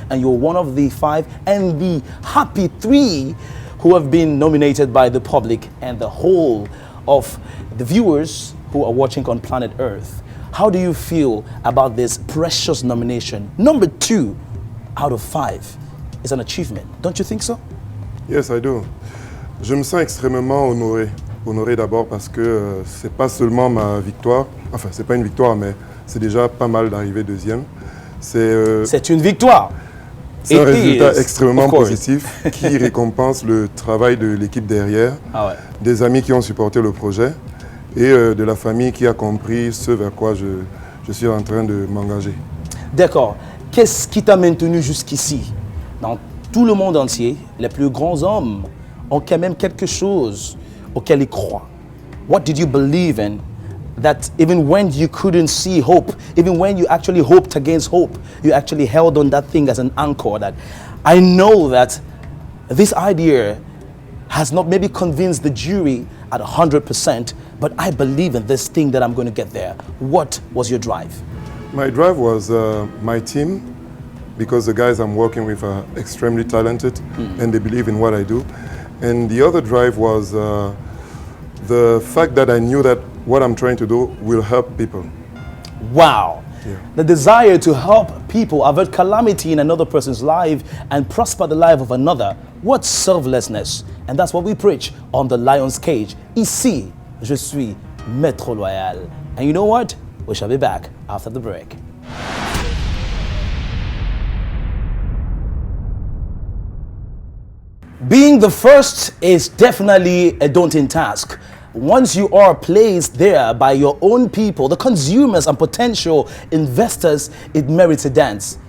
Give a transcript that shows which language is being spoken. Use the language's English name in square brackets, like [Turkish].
[English] And you're one of the 5 and the happy 3 who have been nominated by the public and the whole of the viewers who are watching on planet Earth. how do you feel about this precious nomination? Number 2 out of 5 is an achievement. Don't you think so? Yes, I do. [French] Je me sens extrêmement honoré. Honoré d'abord parce que c'est pas seulement ma victoire, enfin c'est pas une victoire, mais c'est déjà pas mal d'arriver deuxième. C'est une victoire. C'est un résultat extrêmement positif qui récompense le travail de l'équipe derrière, des amis qui ont supporté le projet et de la famille qui a compris ce vers quoi je suis en train de m'engager. D'accord. Qu'est-ce qui t'a maintenu jusqu'ici? Dans tout le monde entier, les plus grands hommes ont quand même quelque chose auquel ils croient. [English] What did you believe in that even when you couldn't see hope, even when you actually hoped against hope, you actually held on that thing as an anchor? That I know that this idea has not maybe convinced the jury at 100%, but I believe in this thing that I'm going to get there. What was your drive? My drive was my team, because the guys I'm working with are extremely talented and they believe in what I do. And the other drive was the fact that I knew that what I'm trying to do will help people. Wow. Yeah. The desire to help people avert calamity in another person's life and prosper the life of another. What selflessness. And that's what we preach on the Lion's Cage. [French] Ici, je suis Maître Loyal. [English] And you know what? We shall be back after the break. Being the first is definitely a daunting task. Once you are placed there by your own people, the consumers and potential investors, it merits a dance.